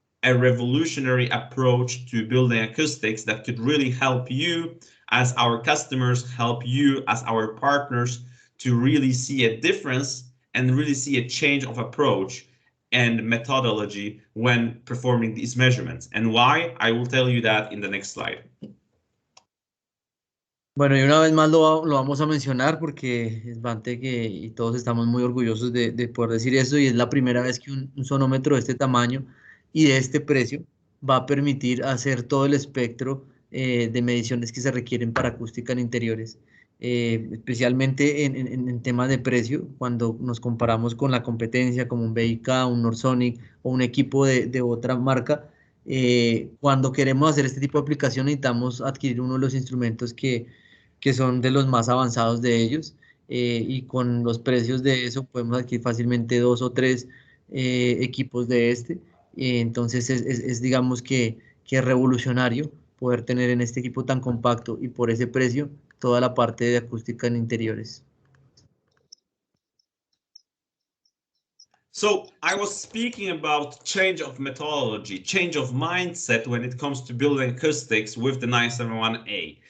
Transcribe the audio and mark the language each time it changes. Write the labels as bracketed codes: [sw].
[en] a revolutionary approach to building acoustics that could really help you as our customers, help you as our partners to really see a difference and really see a change of approach and methodology when performing these measurements. And why? I will tell you that in the next slide. [es] Bueno, y una vez más lo vamos a mencionar porque es bastante que y todos estamos muy orgullosos de poder decir eso, y es la primera vez que un sonómetro de este tamaño y de este precio va a permitir hacer todo el espectro de mediciones que se requieren para acústica en interiores, especialmente en temas de precio, cuando nos comparamos con la competencia como un BIK, un Norsonic o un equipo de otra marca. Cuando queremos hacer este tipo de aplicación necesitamos adquirir uno de los instrumentos que son de los más avanzados de ellos, y con los precios de eso podemos adquirir fácilmente 2 o 3 equipos de este. Entonces digamos que es revolucionario poder tener en este equipo tan compacto y por ese precio toda la parte de acústica en interiores. [en] So I was speaking about change of methodology, change of mindset when it comes to building acoustics with the 971A.